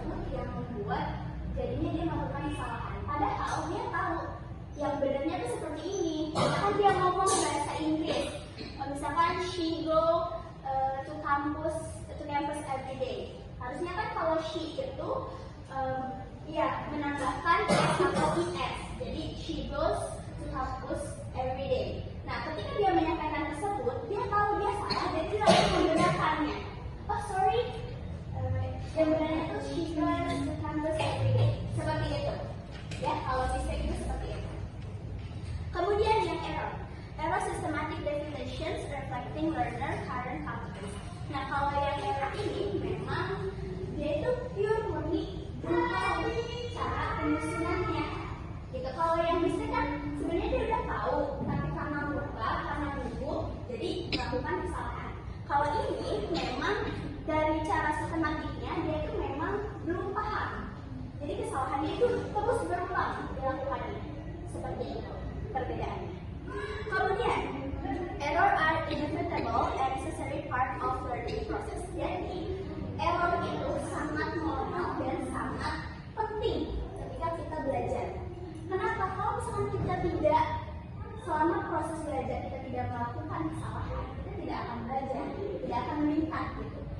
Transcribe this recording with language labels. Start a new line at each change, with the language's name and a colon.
Indonesian: yang membuat jadinya dia melakukan kesalahan. Padahal dia tahu yang benarnya tuh seperti ini. Kan dia ngomong bahasa Inggris.
English: Misalkan she go to campus every day.
Indonesian: Harusnya kan kalau she itu ya menambahkan s atau es.
English: Jadi she goes to campus every day.
Indonesian: Nah, ketika dia menyampaikan tersebut, dia tahu dia salah dan dia harus membenarkannya.
English: Oh sorry,
Indonesian: yang benarnya itu
English: she goes to campus every day.
Indonesian: Seperti itu. Ya, kalau mistake itu seperti itu. Kemudian yang
English: error systematic definitions reflecting learner current competence.
Indonesian: Nah, kalau yang error ini memang dia itu pure murni tentang cara penyusunannya. Gitu. Kalau yang mistake kan sebenarnya dia udah tahu, tapi karena lupa, karena gugup, jadi melakukan kesalahan. Kalau ini memang dari cara sistematiknya dia itu memang belum paham. Jadi kesalahannya itu terus berulang dilakukannya. Seperti itu perbedaannya.
English: Kemudian, error are inevitable and necessary part of learning process.
Indonesian: Jadi, error itu sangat normal dan sangat penting ketika kita belajar. Kenapa? Kalau misalkan kita tidak selama proses belajar kita tidak melakukan kesalahan, kita tidak akan belajar, tidak akan meningkat gitu.